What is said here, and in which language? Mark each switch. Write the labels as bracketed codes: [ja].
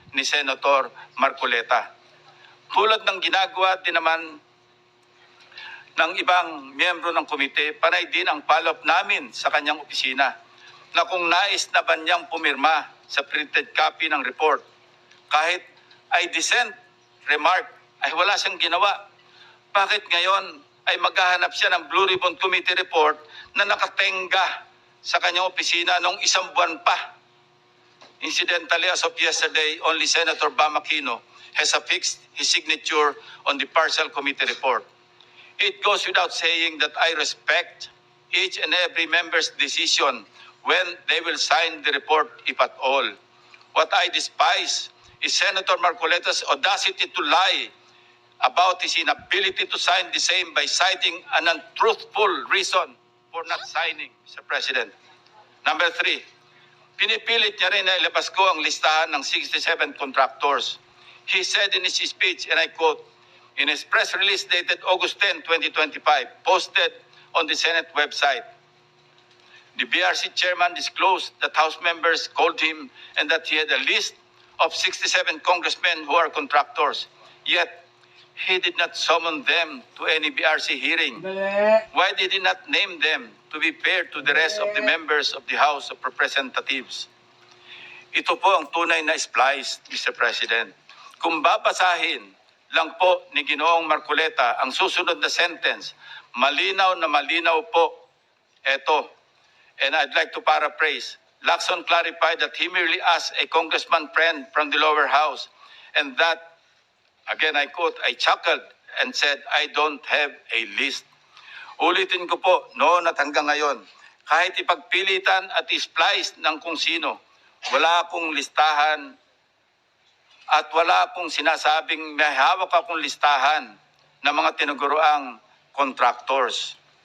[tl] ni Senator Marcoleta. Tulad ng ginagawa din naman ng ibang miyembro ng komite, panay din ang follow-up namin sa kanyang opisina na kung nais na ba niyang pumirma sa printed copy ng report. Kahit ay dissent remark ay wala siyang ginawa. Bakit ngayon ay maghahanap siya ng Blue Ribbon Committee report na nakatenga sa kanyang opisina noong isang buwan pa? [en] Incidentally, as of yesterday, only Senator Bam Aquino has affixed his signature on the partial committee report. It goes without saying that I respect each and every member's decision when they will sign the report, if at all. What I despise is Senator Marcoleta's audacity to lie about his inability to sign the same by citing an untruthful reason for not signing, Mr. President. [tl] Number 3, pinipilit niya rin na ilabas ko ang listahan ng 67 contractors. [en] He said in his speech, and I quote, in his press release dated August 10, 2025, posted on the Senate website, the BRC chairman disclosed that House members called him and that he had a list of 67 congressmen who are contractors. Yet, he did not summon them to any BRC hearing. Why did he not name them to be fair to the rest of the members of the House of Representatives? [tl] Ito po ang tunay na splice, Mr. President. Kung babasahin lang po ni Ginoong Marcoleta ang susunod na sentence, malinaw na malinaw po ito. [en] And I'd like to paraphrase. Lacson clarified that he merely asked a congressman friend from the lower house and that, again I quote, I chuckled and said, I don't have a list. [tl] Ulitin ko po, noon at hanggang ngayon, kahit ipagpilitan at isplice ng kung sino, wala akong listahan at wala akong sinasabing may hawak akong listahan ng mga tinuguroang contractors.